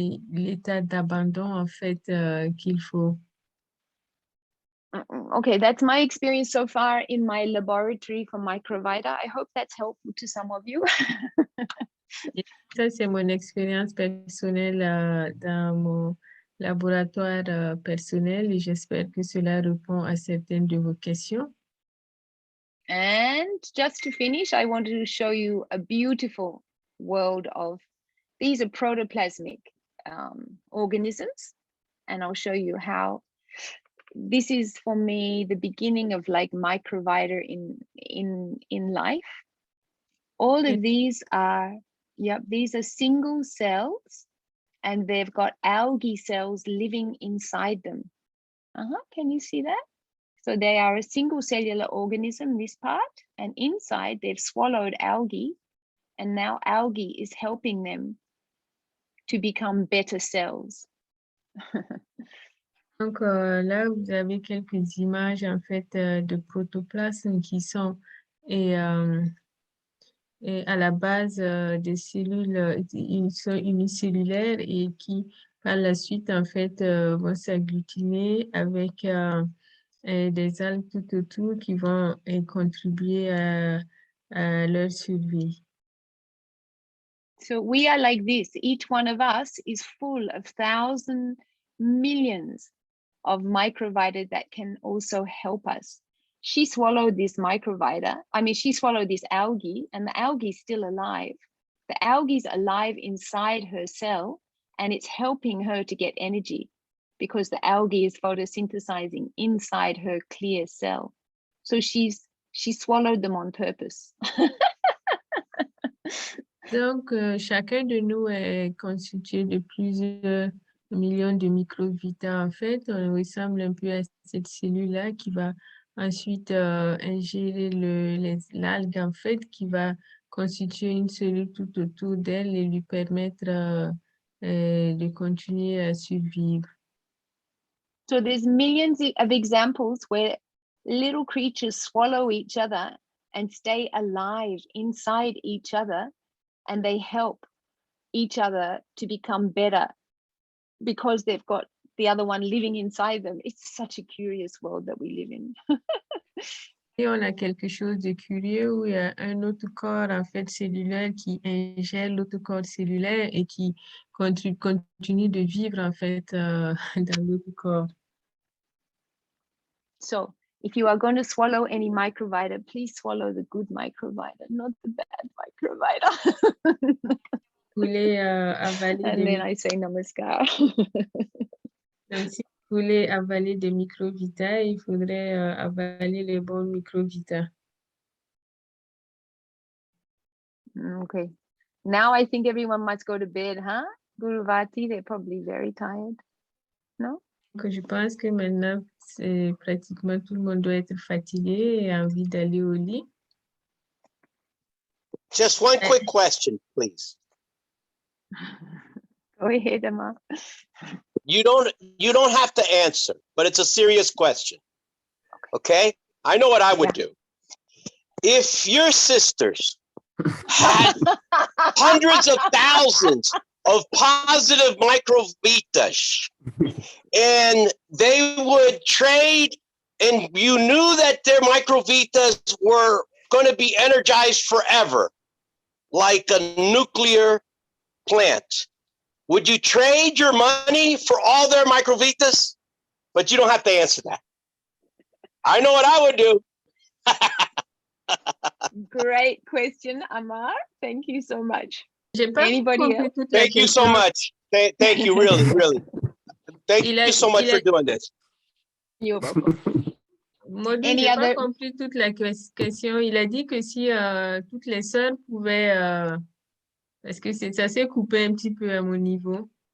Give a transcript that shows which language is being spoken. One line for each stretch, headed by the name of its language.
French: l'état d'abandon en fait qu'il faut.
English: Okay, that's my experience so far in my laboratory for Microvita. I hope that's helpful to some of you.
French: Et ça, c'est mon expérience personnelle dans mon laboratoire personnel et j'espère que cela répond à certaines de vos questions.
English: And just to finish, I wanted to show you a beautiful world of, these are protoplasmic organisms. And I'll show you how this is for me the beginning of like Microvita in life. All of these are, these are single cells and they've got algae cells living inside them. Can you see that? So they are a single cellular organism, this part, and inside they've swallowed algae, and now algae is helping them to become better cells.
French: Donc là, vous avez quelques images en fait de protoplasmes qui sont et à la base des cellules unicellulaires et qui par la suite en fait vont s'agglutiner avec des algues tout autour qui vont contribuer à leur survie.
English: So we are like this. Each one of us is full of thousands, millions of microvita that can also help us. She swallowed this microvita. I mean, she swallowed this algae and the algae is still alive. The algae is alive inside her cell and it's helping her to get energy because the algae is photosynthesizing inside her clear cell. So she swallowed them on purpose.
French: Donc, chacun de nous est constitué de plusieurs millions de microvita. En fait, on ressemble un peu à cette cellule-là qui va ensuite ingérer l'algue, en fait, qui va constituer une cellule tout autour d'elle et lui permettre de continuer à survivre.
English: So there's millions of examples where little creatures swallow each other and stay alive inside each other. And they help each other to become better because they've got the other one living inside them. It's such a curious world that we live in.
French: Et on a quelque chose de curieux où il y a un autre corps en fait cellulaire qui ingère l'autre corps cellulaire et qui continue de vivre en fait dans l'autre corps.
English: So if you are going to swallow any microvita, please swallow the good microvita, not the bad microvita.
French: Vous voulez avaler
English: And then I say namaskar.
French: Donc, si vous voulez avaler des microvita, il faudrait avaler les bons microvita.
English: Okay. Now I think everyone must go to bed, huh? Guruvati, they're probably very tired. No? Donc, je pense que maintenant, pratiquement tout le monde doit être fatigué et a envie d'aller au lit. Just one quick question, please. Go ahead, Emma. You don't have to answer, but it's a serious question. Okay? I know what I would do. If your sisters had hundreds of thousands of positive microvitas and they would trade and you knew that their microvitas were going to be energized forever, like a nuclear plant, would you trade your money for all their microvitas? But you don't have to answer that. I know what I would do. Great question, Amar. Thank you so much. Anybody else? Thank you so much. Thank you, really, really. Thank you so much for doing this. You're welcome.
French: Maudit, j'ai pas compris toute la question. Il a dit que si toutes les sœurs pouvaient... parce que ça s'est coupé un petit peu à mon niveau.